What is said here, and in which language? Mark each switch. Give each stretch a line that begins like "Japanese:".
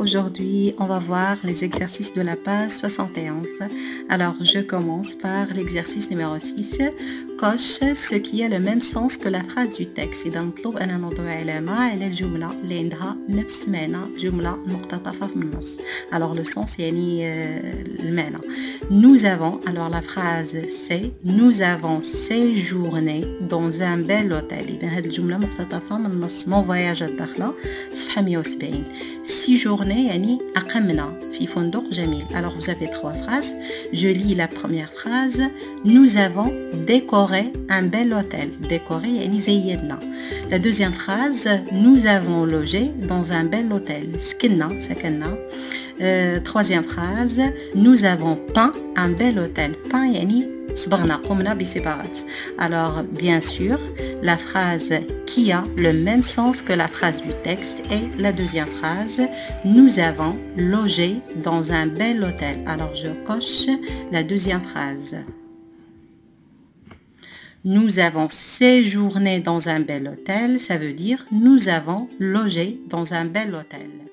French: Aujourd'hui, on va voir les exercices de la page 71. Alors, je commence par l'exercice numéro 6. Coche ce qui a le même sens que la phrase du texte.
Arabic: إذا مطلوب أن نضع علامة على الجملة اللي عندها نفس معنى جملة مقتطفة في النص.
French: Alors, le sens
Arabic: يعني المعنى.
French: Nous avons, alors la phrase c'est nous avons séjourné dans un bel hôtel.
Arabic: إذا هذه الجملة مقتطفة من النص mon voyage الداخلة صفحة 170. Séjourner يعني أقمنا في فندق جميل.
French: Alors vous avez trois phrases. Je lis la première phrase. Nous avons décoré un bel hôtel.
Arabic: Décoré يعني زيدنا.
French: La deuxième phrase. Nous avons logé dans un bel hôtel.
Arabic: سكننا سكننا.
French: Troisième phrase. Nous avons peint un bel hôtel.
Arabic: Peint يعني صبغنا قمنا بصباغة.
French: Alors bien sûr la phrase qui a le même sens que la phrase du texte est la deuxième phrase. Nous avons logé dans un bel hôtel. Alors je coche la deuxième phrase. Nous avons séjourné dans un bel hôtel, ça veut dire nous avons logé dans un bel hôtel.